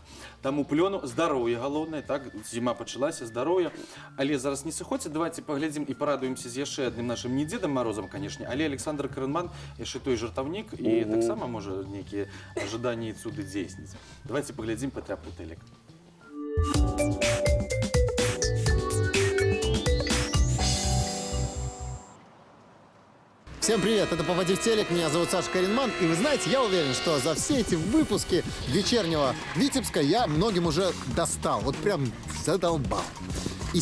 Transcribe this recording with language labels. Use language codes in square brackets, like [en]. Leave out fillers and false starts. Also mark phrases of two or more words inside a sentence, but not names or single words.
[be] Таму плёну здароўя галоўнае, так, зіма пачалася, здароўя. Але зараз не сыходзьце, давайте паглядзім і парадуемся з яшчэ адным нашым не Дзедам Марозам, канешне, але Александр Карэнман, яшчэ той жартаўнік, і таксама можа нейкія ажаданні і цуды дзейсніць. Давайте паглядзім патряпу тэлек. [ru] Всем привет, это «Попади в телек», меня зовут Саша Каренман, и вы знаете, я уверен, что за все эти выпуски вечернего Витебска я многим уже достал, вот прям задолбал.